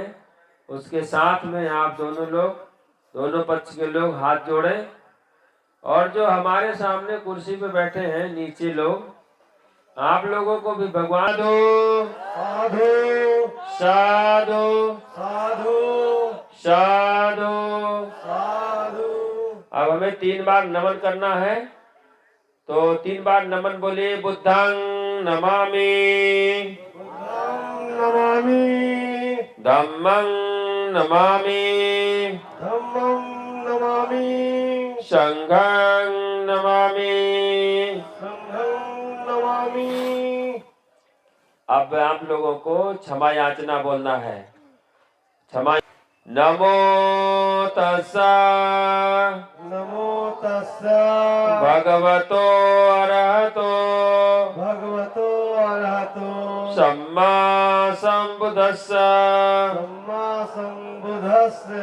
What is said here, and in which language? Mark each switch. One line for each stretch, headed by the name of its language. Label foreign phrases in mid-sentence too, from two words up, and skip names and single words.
Hindi: उसके साथ में आप दोनों लोग, दोनों पक्ष के लोग हाथ जोड़ें, और जो हमारे सामने कुर्सी पे बैठे हैं नीचे लोग, आप लोगों को भी भगवान साधु साधु साधु साधु साधु। अब हमें 3 बार नमन करना है, तो 3 बार नमन बोलिए।
Pali: बुद्धं नमामि, नमामि, धम्मं नमामि, धम्मं नमामि, संघं नमामि, संघं नमामि।
Hindi: अब आप लोगों को क्षमा याचना बोलना है। क्षमा।
Pali: नमो तस्सा, नमो तस्सा भगवतो अरहतो, भगवतो अरहतो सम्मा संबुद्धस्सा, सम्मा संबुद्धस्सा।